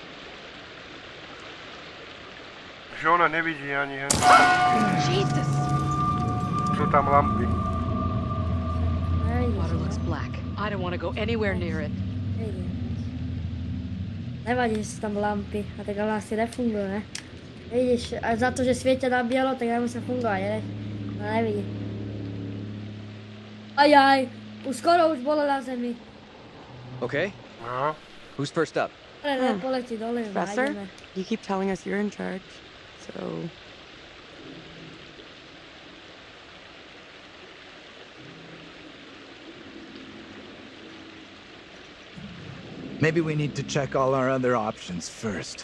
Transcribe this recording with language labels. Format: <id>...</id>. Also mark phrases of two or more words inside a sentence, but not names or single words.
<sk>Že ona nevidí ani hen. Jesus! Sú tam lampy.</sk> <en>Water looks black. I don't want to go anywhere near it.</en> <sk>Nevadí, že sú tam lampy, a tak ale asi nefungujú, ne? Vidíš, a za to, že svietia na bielo, tak nemusí fungovať, ne? No nevidí. Ajaj, už skoro už bolo na zemi. Okay. No.</sk> <en>Who's first up?</en> <sk>Poletí dole,</sk> <en>Professor, you keep telling us you're in charge, so... Maybe we need to check all our other options first.</en>